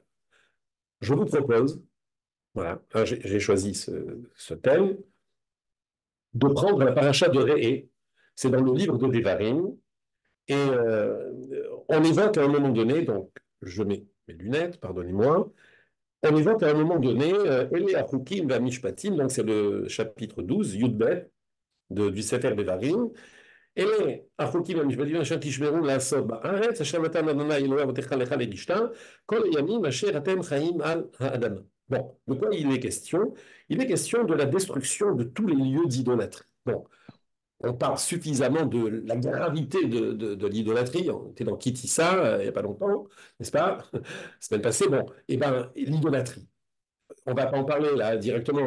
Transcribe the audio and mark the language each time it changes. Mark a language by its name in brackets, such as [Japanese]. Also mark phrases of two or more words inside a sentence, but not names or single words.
[French] Je vous propose, voilà, j'ai choisi ce thème, de prendre la paracha de Réé. C'est dans le livre de Devarim. Et on évoque à un moment donné, donc je mets mes lunettes, pardonnez-moi, on évoque à un moment donné [Hebrew] אלה החוקים והמשפטים, [French] donc c'est le chapitre 12, Yudbet, du Sefer Devarim. [Hebrew] אלה החוקים המשפטיים אשר תשמרו לעשות בארץ, אשר נתן אדוני אלוהי אבותיך לך לרשתה, כל הימים אשר אתם חיים על האדמה. [French] Bon, de quoi il est question? Il est question de la destruction de tous les lieux d'idolâtrie. Bon, on parle suffisamment de la gravité de l'idolâtrie. On était dans Kitissa il n'y a pas longtemps, n'est-ce pas? La semaine passée, bon, et bien, l'idolâtrie. On ne va pas en parler là directement.